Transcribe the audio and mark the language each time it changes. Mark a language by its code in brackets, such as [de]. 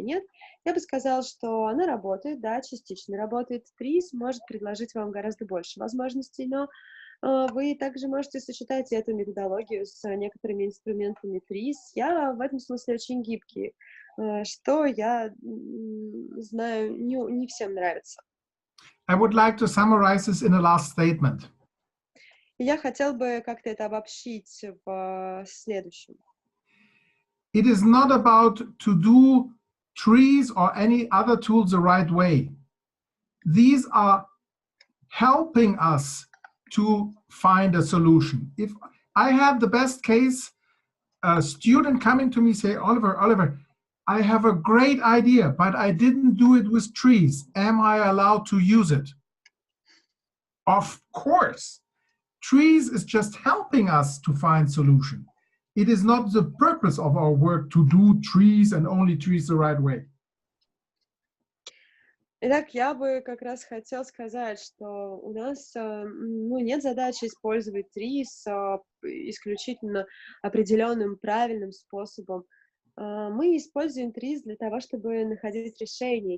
[ru] Нет, я бы сказала, что она работает, да, частично работает. ТРИЗ может предложить вам гораздо больше возможностей, но вы также можете сочетать эту методологию с некоторыми инструментами ТРИЗ. Я в этом смысле очень гибкий, что я знаю, не всем нравится. [en] I would like to summarize this in a last statement. [ru] Я хотел бы как-то это обобщить в следующем. [en] It is not about to do TRIZ or any other tools the right way. These are helping us to find a solution. If I have the best case, a student coming to me say, Oliver, I have a great idea, but I didn't do it with TRIZ. Am I allowed to use it? Of course. TRIZ is just helping us to find solution. It is not the purpose of our work to do TRIZ and only TRIZ the right way. [ru] Итак, я бы как раз хотел сказать, что у нас нет задачи использовать ТРИЗ исключительно определенным правильным способом. Мы используем ТРИЗ для того, чтобы находить решение.